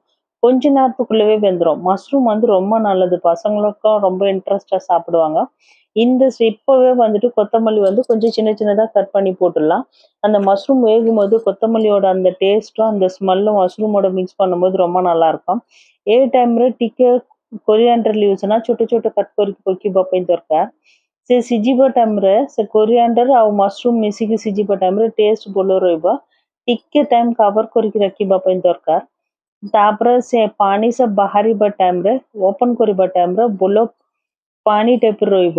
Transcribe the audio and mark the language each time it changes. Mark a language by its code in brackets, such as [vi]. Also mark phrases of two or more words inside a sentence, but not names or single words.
[ta] கொஞ்ச நேரத்துக்குள்ளவே வெந்துரும்। மஷ்ரூம் வந்து ரொம்ப நல்லது. பசங்களுக்கும் ரொம்ப இன்ட்ரெஸ்ட்டா சாப்பிடுவாங்க। இப்பவே வந்துட்டு கொத்தமல்லி வந்து கொஞ்சம் சின்ன சின்னதா கட் பண்ணி போட்டுடலாம்। அந்த மஷ்ரூம் வேகும்போது கொத்தமல்லியோட அந்த டேஸ்ட்டும் அந்த ஸ்மெல்லும் மஷ்ரூமோட மிக்ஸ் பண்ணும்போது ரொம்ப நல்லா இருக்கும்। [or] ଏ ଟାଇମରେ ଟିକେ [en] coriander leaves [or] ନା ଛୋଟ ଛୋଟ କଟ୍ କରିକି ପକେଇବା ପାଇଁ ଦରକାର। ସେ ସିଝିବା ଟାଇମରେ ସେ କୋରିଆଣ୍ଡର ଆଉ ମସରୁମ ମିଶିକି ସିଝିବା ଟାଇମରେ ଟେଷ୍ଟ ଭଲ ରହିବ। ଟିକେ ଟାଇମ କଭର କରିକି ରଖିବା ପାଇଁ ଦରକାର। ତାପରେ ସେ ପାଣି ସବୁ ବାହାରିବା ଟାଇମରେ ଓପନ କରିବା ଟାଇମରେ ଭଲ ପାଣି ଟାଇପର ରହିବ।